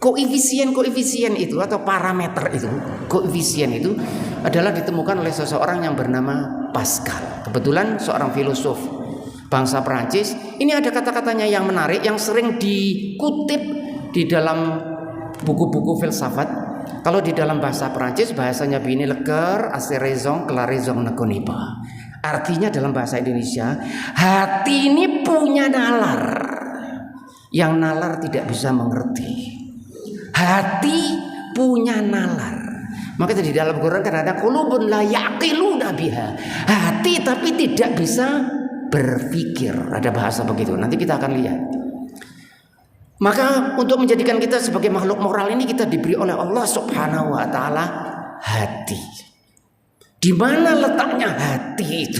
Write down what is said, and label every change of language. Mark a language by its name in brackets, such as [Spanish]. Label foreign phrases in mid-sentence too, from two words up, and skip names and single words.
[Indonesian] Koefisien itu atau parameter itu, koefisien itu adalah ditemukan oleh seseorang yang bernama Pascal. Kebetulan seorang filosof bangsa Perancis. Ini ada kata-katanya yang menarik, yang sering dikutip di dalam buku-buku filsafat. Kalau di dalam bahasa Perancis bahasanya begini, [French] le cœur a ses raisons que la raison ne connaît pas. [Indonesian] Artinya dalam bahasa Indonesia, hati ini punya nalar yang nalar tidak bisa mengerti. Hati punya nalar. Maka di dalam Quran kan ada [Arabic] قلوب لا يعقلون بها. [Indonesian] Hati tapi tidak bisa berpikir. Ada bahasa begitu. Nanti kita akan lihat. Maka untuk menjadikan kita sebagai makhluk moral ini kita diberi oleh [Arabic] الله سبحانه وتعالى [Indonesian] hati. Di mana letaknya hati itu?